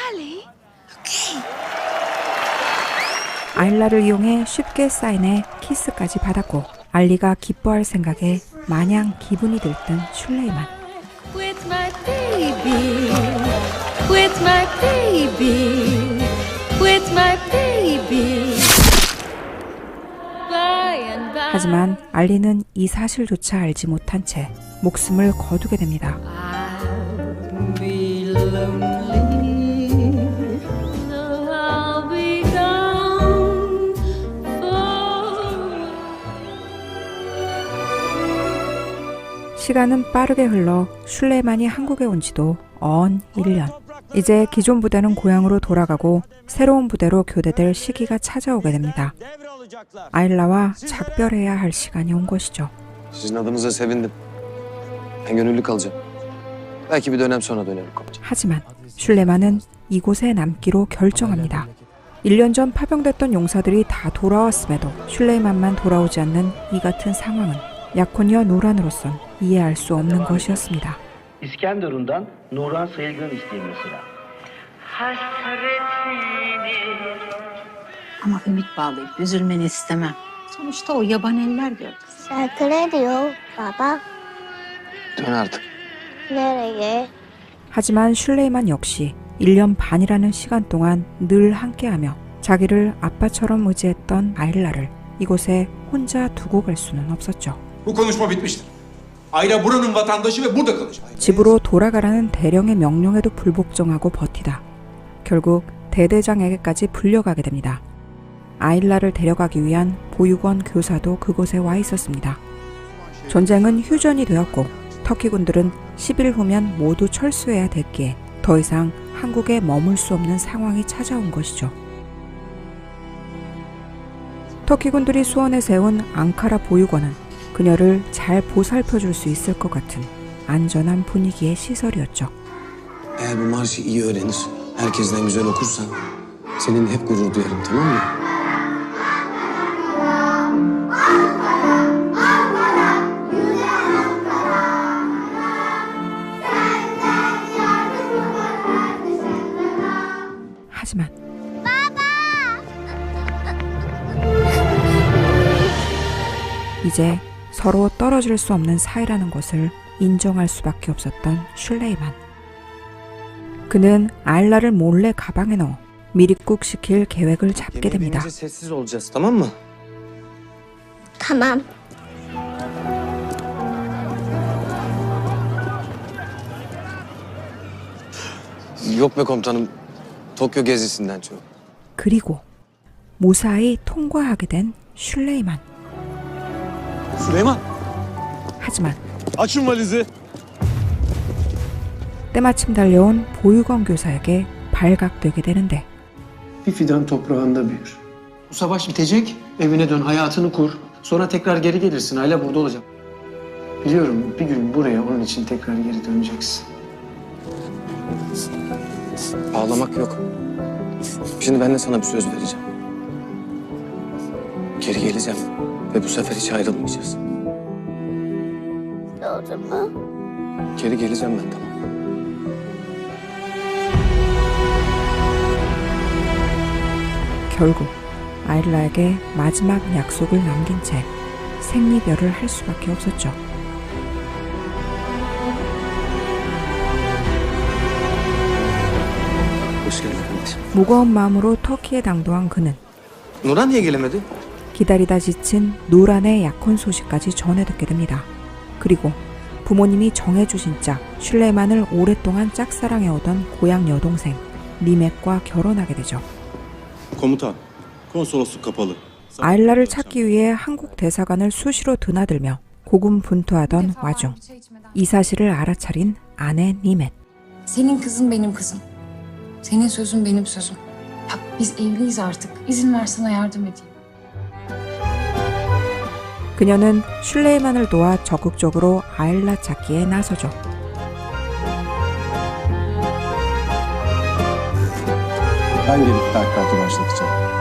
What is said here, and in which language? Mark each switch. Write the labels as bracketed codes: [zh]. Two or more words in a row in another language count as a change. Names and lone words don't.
[ko] 아일라를 이용해 쉽게 사인해 키스까지 받았고 알리가 기뻐할 생각에 마냥 기분이 들뜬 슐레이만. [en] With my baby, with my baby, with my baby. By and by. [ko] 하지만 알리는 이 사실조차 알지 못한 채 목숨을 거두게 됩니다. [en] I'll be lonely. No, I'll be gone for. [ko] 시간은 빠르게 흘러 슐레이만이 한국에 온 지도 언 1년. 이제 기존 부대는 고향으로 돌아가고 새로운 부대로 교대될 시기가 찾아오게 됩니다. 아일라와 작별해야 할 시간이 온 것이죠. [tr] Sizin adınıza sevindim. Ben gönüllü kalacağım. Belki bir dönem sonra dönerim komutan. [ko] 하지만 슐레만은 이곳에 남기로 결정합니다. 1년 전 파병됐던 용사들이 다 돌아왔음에도 슐레이만만 돌아오지 않는 이 같은 상황은 약혼녀 누란으로선 이해할 수 없는 것이었습니다. [tr] İskenderun'dan Nuran Sayılgan isteyeyim mesela. Ama ümit bağlayıp üzülmeni istemem. Sonuçta o yaban eller gördü. Şarkı diyor baba. Dön artık. Nereye? [ko] 하지만 슐레이만 역시 1년 반이라는 시간 동안 늘 함께하며 자기를 아빠처럼 의지했던 아일라를 이곳에 혼자 두고 갈 수는 없었죠. [tr] Bu konuşma bitmiştir. Ayla buranın vatandaşı ve burada kalacak. [ko] 집으로 돌아가라는 대령의 명령에도 불복종하고 버티다 결국 대대장에게까지 불려가게 됩니다. 아일라를 데려가기 위한 보육원 교사도 그곳에 와 있었습니다. 전쟁은 휴전이 되었고 터키군들은 10일 후면 모두 철수해야 됐기에 더 이상 한국에 머물 수 없는 상황이 찾아온 것이죠. 터키군들이 수원에 세운 앙카라 보육원은 그녀를 잘 보살펴줄 수 있을 것 같은 안전한 분위기의 시설이었죠. [tr] Eğer bu marşı iyi öğrenir, herkesten güzel okursan senin hep gurur duyarım, tamam mı? [ko] 하지만 이제 서로 떨어질 수 없는 사이라는 것을 인정할 수밖에 없었던 슐레이만. 그는 아일라를 몰래 가방에 넣어 미립국시킬 계획을 잡게 됩니다. [tr] Sessiz olacağız, tamam mı? tamam. Yok be komutanım. Tokyo gezisinden çok. [ko] 그리고 무사히 통과하게 된 슐레이만. [tr] Süleyman, [ko] 하지만 [tr] açın valizi. [ko] 때마침 달려온 보육원 교사에게 발각되게 되는데 [tr] Bir fidan toprağında büyür. Bu savaş bitecek, evine dön, hayatını kur. Sonra tekrar geri gelirsin, Ayla burada olacak. Biliyorum, bir gün buraya onun için tekrar geri döneceksin. Ağlamak yok. Şimdi ben de sana bir söz vereceğim. Geri geleceğim ve bu sefer hiç ayrılmayacağız. Doğru mu? Geri geleceğim ben, tamam. [ko] 결국 아일라에게 마지막 약속을 남긴 채 생리별을 할 수밖에 없었죠. [tr] Hoş geldin kardeşim. [ko] 무거운 마음으로 터키에 당도한 그는 [tr] Nurhan niye gelemedi? [ko] 기다리다 지친 노란의 약혼 소식까지 전해 듣게 됩니다. 그리고 부모님이 정해주신 짝 슐레만을 오랫동안 짝사랑해오던 고향 여동생 니멧과 결혼하게 되죠. [tr] Komutan, konsolosluk kapalı. [ko] 아일라를 찾기 위해 한국 대사관을 수시로 드나들며 고군분투하던 와중 이 사실을 알아차린 아내 니멧. [tr] Senin kızın benim kızım. Senin sözün benim sözüm. Bak biz evliyiz artık. İzin ver sana yardım edeyim. [ko] 그녀는 슐레이만을 도와 적극적으로 아일라 찾기에 나서죠. [tr] Ben gelip tahkikatı başlatacağım.